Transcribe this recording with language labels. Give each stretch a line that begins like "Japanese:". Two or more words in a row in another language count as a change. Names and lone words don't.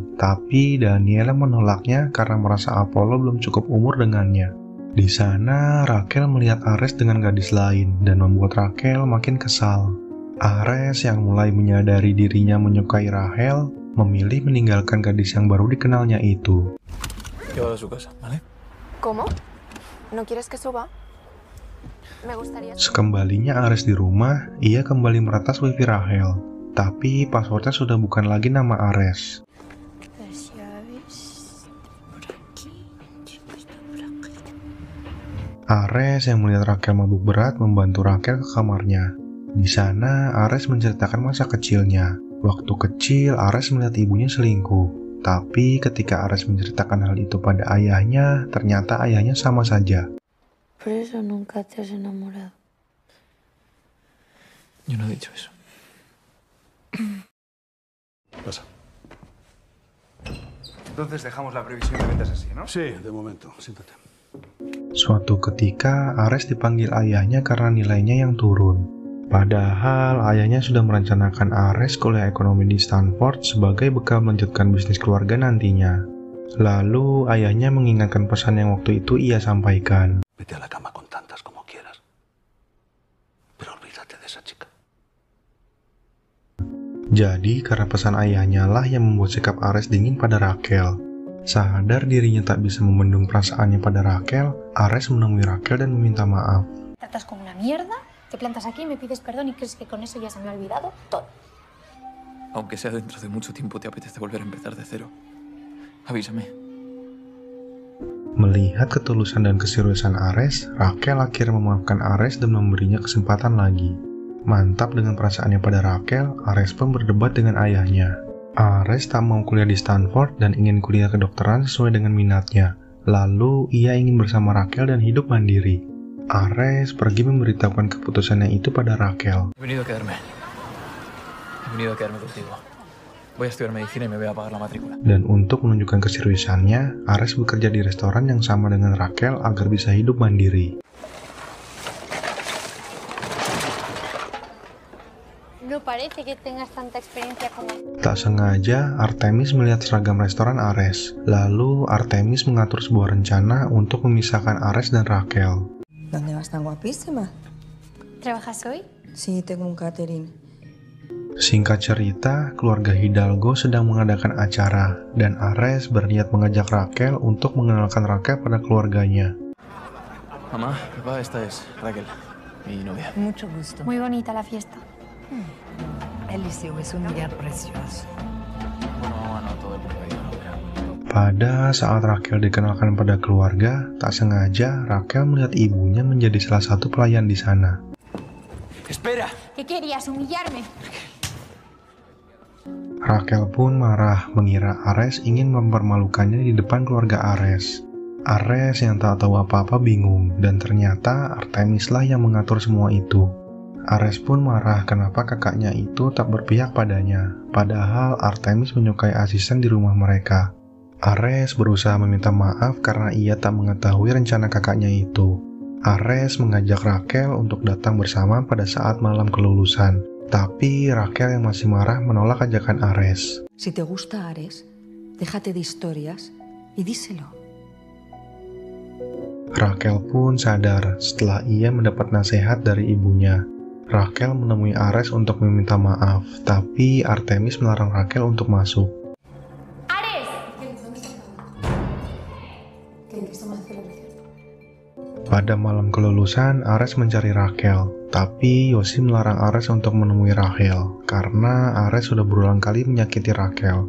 Indonesian: Tapi Daniela menolaknya karena merasa Apollo belum cukup umur dengannya. Di sana, Raquel melihat Ares dengan gadis lain, dan membuat Raquel makin kesal. Ares yang mulai menyadari dirinya menyukai Rahel, memilih meninggalkan gadis yang baru dikenalnya itu.
Spanish: Llévalo a su casa, ¿vale? ¿Cómo? ¿No quieres que suba? Me gustaría...
Indonesian: Sekembalinya Ares di rumah, ia kembali meretas wifi Rahel. Tapi passwordnya sudah bukan lagi nama Ares.
Spanish: Las llaves por aquí.
Indonesian: Ares yang melihat Raquel mabuk berat membantu Raquel ke kamarnya. Di sana, Ares menceritakan masa kecilnya. Waktu kecil, Ares melihat ibunya selingkuh. Tapi ketika Ares menceritakan hal itu pada ayahnya, ternyata ayahnya sama saja.
Spanish: Por eso nunca te has enamorado. Yo no he dicho eso. Pasa. Entonces dejamos la previsión de ventas así, ¿no? Sí, de momento. Siéntate.
Indonesian: Suatu ketika, Ares dipanggil ayahnya karena nilainya yang turun. Padahal ayahnya sudah merencanakan Ares kuliah ekonomi di Stanford sebagai bekal melanjutkan bisnis keluarga nantinya. Lalu ayahnya mengingatkan pesan yang waktu itu ia sampaikan.
Spanish: Vete a la cama con tantas como quieras. Pero olvídate de esa chica.
Indonesian: Jadi karena pesan ayahnya lah yang membuat sikap Ares dingin pada Raquel. Sadar dirinya tak bisa membendung perasaannya pada Raquel, Ares menemui Raquel dan meminta maaf.
Spanish: Tratas como una mierda, te plantas aquí, me pides perdón y crees que con eso ya se me ha olvidado todo. Aunque sea dentro de mucho tiempo, te apetece volver a empezar de cero. Avísame.
Indonesian: Melihat ketulusan dan keseriusan Ares, Raquel akhirnya memaafkan Ares dan memberinya kesempatan lagi. Mantap dengan perasaannya pada Raquel, Ares pun berdebat dengan ayahnya. Ares tak mau kuliah di Stanford dan ingin kuliah kedokteran sesuai dengan minatnya. Lalu, ia ingin bersama Raquel dan hidup mandiri. Ares pergi memberitahukan keputusannya itu pada Raquel.
Spanish: He venido a quedarme contigo. Voy a estudiar medicina y me voy a pagar la matrícula.
Indonesian: Dan untuk menunjukkan keseriusannya, Ares bekerja di restoran yang sama dengan Raquel agar bisa hidup mandiri.
Spanish: No parece que tengas tanta experiencia como...
Indonesian: Tak sengaja, Artemis melihat seragam restoran Ares. Lalu, Artemis mengatur sebuah rencana untuk memisahkan Ares dan Raquel.
Spanish: ¿Dónde vas tan guapísima? ¿Trabajas hoy? Sí, tengo un catering.
Indonesian: Singkat cerita, keluarga Hidalgo sedang mengadakan acara, dan Ares berniat mengajak Raquel untuk mengenalkan Raquel pada keluarganya.
Spanish: Mamá, papá, esta es Raquel, mi novia. Mucho gusto. Muy bonita la fiesta. Eliseo es un lugar precioso. Bueno, no todo el mundo ha ido a la ópera.
Indonesian: Pada saat Raquel dikenalkan pada keluarga, tak sengaja Raquel melihat ibunya menjadi salah satu pelayan di sana.
Spanish: ¡Espera! ¿Qué querías? ¿Humillarme?
Indonesian: Raquel pun marah mengira Ares ingin mempermalukannya di depan keluarga Ares. Ares yang tak tahu apa-apa bingung, dan ternyata Artemislah yang mengatur semua itu. Ares pun marah kenapa kakaknya itu tak berpihak padanya, padahal Artemis menyukai asisten di rumah mereka. Ares berusaha meminta maaf karena ia tak mengetahui rencana kakaknya itu. Ares mengajak Raquel untuk datang bersama pada saat malam kelulusan, tapi Raquel yang masih marah menolak ajakan Ares.
Spanish: Si te gusta Ares, déjate de historias y díselo.
Indonesian: Raquel pun sadar setelah ia mendapat nasihat dari ibunya. Raquel menemui Ares untuk meminta maaf, tapi Artemis melarang Raquel untuk masuk.
Spanish: ¡Ares!
Indonesian: Pada malam kelulusan, Ares mencari Raquel, tapi Yosi melarang Ares untuk menemui Raquel, karena Ares sudah berulang kali menyakiti Raquel.